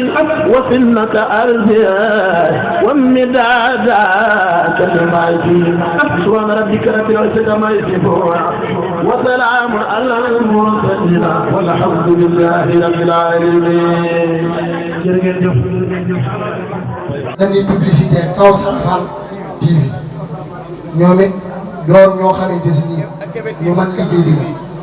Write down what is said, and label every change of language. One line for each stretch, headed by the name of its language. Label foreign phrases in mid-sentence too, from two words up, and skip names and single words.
Arabic: وسنة أرضه ومداد كلماته سبحان ربك رب العزة عما يصفون وسلام على المرسلين والحمد لله رب العالمين.
Wolof: dañuy publicité Kawsara Fall TV ñoom it doon ñoo xamante si nii ñu mën liggéey bi